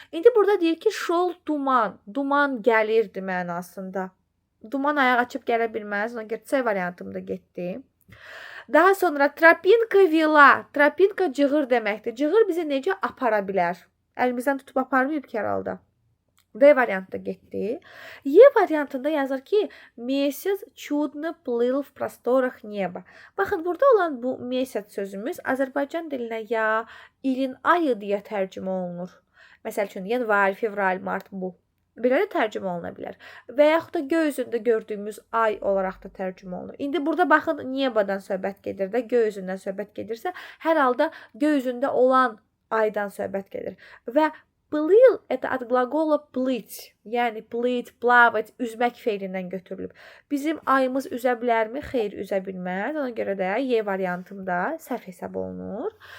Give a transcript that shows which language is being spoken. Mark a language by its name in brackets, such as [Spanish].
[Azerbaijani] İndi burada deyir ki, şol duman, duman gəlirdi mənasında. Duman ayaq açıb gələ bilməz. Ona görə C variantımda getdi. Daha sonra tropinka vila. Tropinka cığır deməkdir. Cığır bizi necə apara bilər? Əlimizdən tutub aparmayıb ki, herhalde. D variantda getdi. E variantında yazır ki, [Russian] месяц чудно плыл в просторах неба. [Azerbaijani] Baxın, burada olan bu месяц sözümüz Azərbaycan dilinə ya ilin ayı deyə tərcümə olunur. Məsəl üçün, yanvar, fevral, mart bu. Belə də tərcümə oluna bilər. Və yaxud da göy üzündə gördüyümüz ay olaraq da tərcümə olunur. İndi burada baxın, nebadan söhbət gedir də, göy üzündən söhbət gedirsə, hər halda göy üzündə olan aydan söhbət gedir. [Russian] Və плыл это от глагола плыть. [Azerbaijani] Yəni [Russian] плыть, плавать, [Azerbaijani] üzmək feilindən götürülüb. Bizim ayımız üzə bilərmi? Xeyr, üzə bilməz. Ona görə də Y variantında səhv hesab olunur.